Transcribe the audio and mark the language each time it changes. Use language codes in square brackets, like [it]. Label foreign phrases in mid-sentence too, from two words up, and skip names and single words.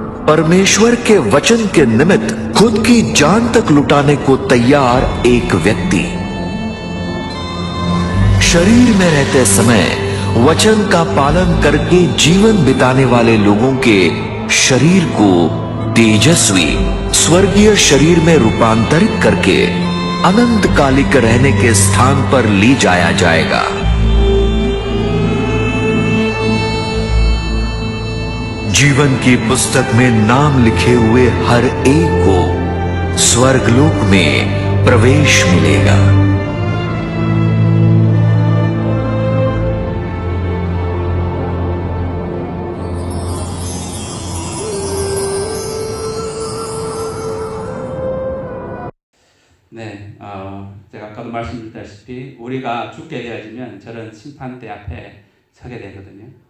[hi] परमेश्वर के वचन के निमित्त खुद की जान तक लुटाने को तैयार एक व्यक्ति, शरीर में रहते समय वचन का पालन करके जीवन बिताने वाले लोगों के शरीर को तेजस्वी स्वर्गीय शरीर में रूपांतरित करके अनंत कालिक रहने के स्थान पर ले जाया जाएगा। जीवन की पुस्तक में नाम लिखे हुए हर एक को स्वर्गलोक में प्रवेश मिलेगा। [ko] 네, 제가 아까도 말씀드렸다시피 우리가 죽게 되어지면 저런 심판대 앞에 서게 되거든요.